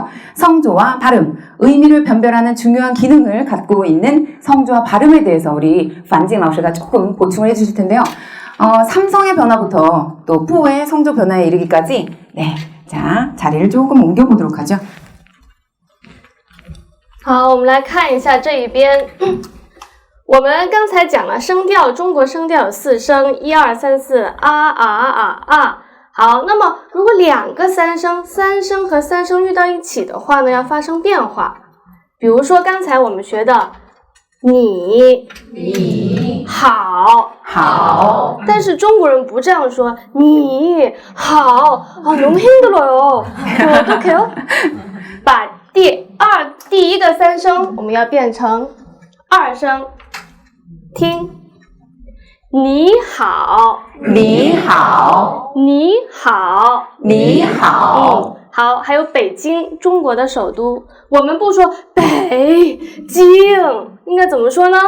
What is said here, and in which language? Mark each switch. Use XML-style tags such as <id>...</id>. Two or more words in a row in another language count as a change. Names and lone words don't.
<ko>성조와 발음, 의미를 변별하는 중요한 기능을 갖고 있는 성조와 발음에 대해서 우리 반징 老师가 조금 보충을 해주실 텐데요. 삼성의 변화부터 또 푸의 성조 변화에 이르기까지, 네, 자, 자리를 조금 옮겨보도록 하죠.</ko> <zh>好，我们来看一下这一边。我们刚才讲了声调，中国声调有4声，1、2、3、4，啊啊啊啊。好，那么如果2个3声，3声和3声遇到一起的话呢，要发生变化。比如说刚才我们学的你好，但是中国人不这样说，你好</zh> <ko>너무 힘들어요. 어떡해요?</ko> <zh>把第一个3声我们要变成2声。听，你好，好，还有北京，中国的首都，我们不说北京，应该怎么说呢？</zh>